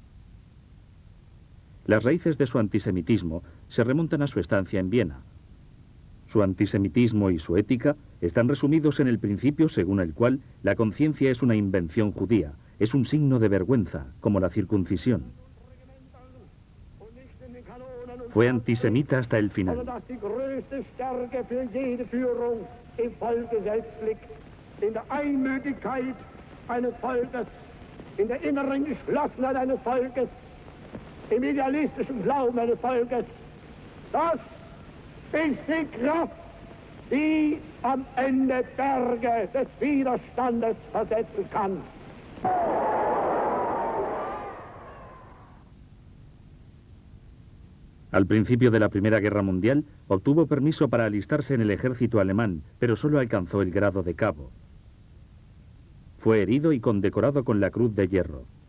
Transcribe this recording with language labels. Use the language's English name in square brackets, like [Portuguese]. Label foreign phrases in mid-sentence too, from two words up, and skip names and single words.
[Spanish] Las raíces de su antisemitismo se remontan a su estancia en Viena. Su antisemitismo y su ética están resumidos en el principio según el cual la conciencia es una invención judía, es un signo de vergüenza, como la circuncisión. Fue antisemita hasta el final. [German] Im Volke selbst liegt, in der Einmütigkeit eines Volkes, in der inneren Geschlossenheit eines Volkes, im idealistischen Glauben eines Volkes. Das ist die Kraft, die am Ende Berge des Widerstandes versetzen kann. [Spanish] Al principio de la Primera Guerra Mundial, obtuvo permiso para alistarse en el ejército alemán, pero solo alcanzó el grado de cabo. Fue herido y condecorado con la Cruz de Hierro.